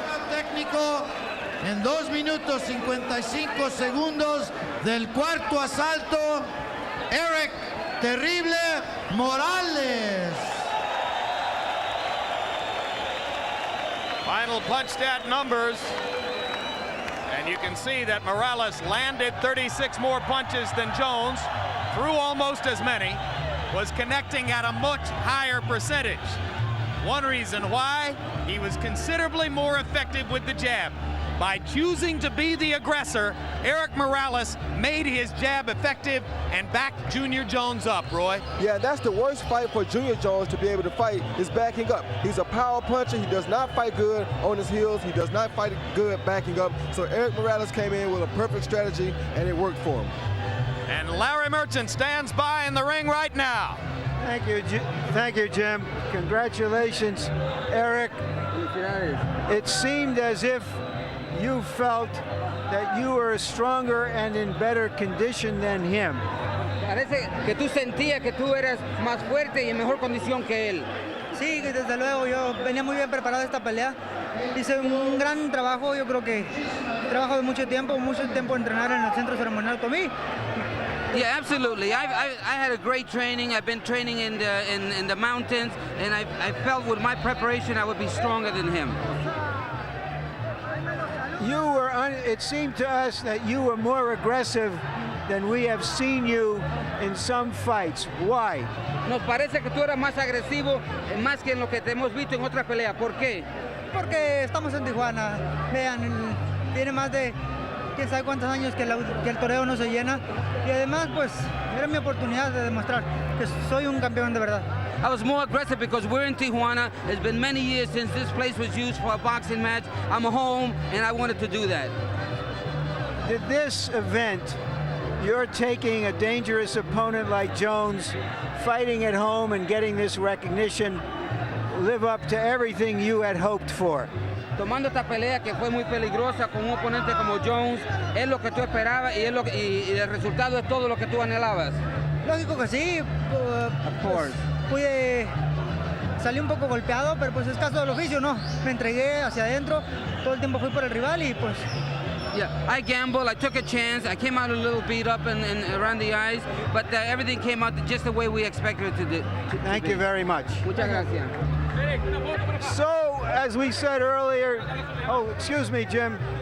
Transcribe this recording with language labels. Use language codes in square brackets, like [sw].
[es] Técnico en 2 minutos 55 segundos del cuarto asalto, Erik Terrible Morales. [en] Final punch stat numbers. And you can see that Morales landed 36 more punches than Jones, threw almost as many, was connecting at a much higher percentage. One reason why, he was considerably more effective with the jab. By choosing to be the aggressor, Erik Morales made his jab effective and backed Junior Jones up, Roy. Yeah, that's the worst fight for Junior Jones to be able to fight, is backing up. He's a power puncher. He does not fight good on his heels. He does not fight good backing up. So Erik Morales came in with a perfect strategy, and it worked for him. And Larry Merchant stands by in the ring right now. Thank you, Jim. Congratulations, Erik. It seemed as if you felt that you were stronger and in better condition than him. [es] Parece que tú sentías que tú eras más fuerte y en mejor condición que él. Sí, desde luego, yo venía muy bien preparado a esta pelea. Hice un gran trabajo, yo creo que trabajo de mucho tiempo entrenar en el centro ceremonial con mí. [en] Yeah, absolutely. I had a great training. I've been training in the mountains, and I felt with my preparation I would be stronger than him. It seemed to us that you were more aggressive than we have seen you in some fights. Why? [es] Nos parece que tú eras más agresivo, más que en lo que te hemos visto en otras peleas. ¿Por qué? Porque estamos en Tijuana. Vean, tiene más de quién sabe cuántos años que el toreo no se llena. Y además, pues, era mi oportunidad de demostrar que soy un campeón de verdad. [en] I was more aggressive because we're in Tijuana. It's been many years since this place was used for a boxing match. I'm home, and I wanted to do that. Did this event, you're taking a dangerous opponent like Jones, fighting at home and getting this recognition, live up to everything you had hoped for? [es] Tomando esta pelea que fue muy peligrosa con un oponente como Jones, es lo que tú esperabas y el resultado es todo lo que tú anhelabas. Lógico que sí. [en] Of course. [es] Salí un poco golpeado, pero pues es caso del oficio, ¿no? Me entregué hacia adentro, todo el tiempo fui por el rival y pues... [en] Yeah, I gambled, I took a chance, I came out a little beat up and around the eyes, but everything came out just the way we expected it to do. Thank you very much. [es] Muchas gracias. [en] So, as we said earlier, excuse me, Jim.